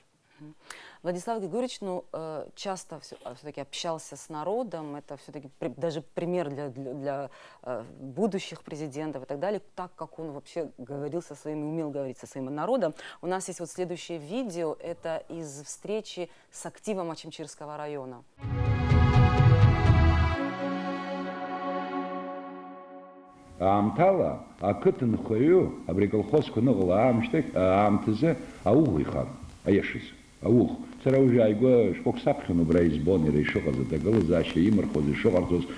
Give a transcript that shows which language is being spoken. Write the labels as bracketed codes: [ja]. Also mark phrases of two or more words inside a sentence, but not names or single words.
[ru] Владислав Григорьевич, ну, часто все-таки общался с народом, это все-таки даже пример для будущих президентов и так далее, так как он вообще говорил со своим, умел говорить со своим народом. У нас есть вот следующее видео, это из встречи с активом Ачимчирского района. [ab] Аамҭала ақыҭанхаҩы абри аколхозқәа ныҟала аамҭазы ауӷә ихан, аиашаз, ауӷә. Сара уажәы ааигәа шәҟәык саԥхьон убра избон иара ишыҟаз, аҭагылазаашьа имырхуаз, ишыҟарҵоз.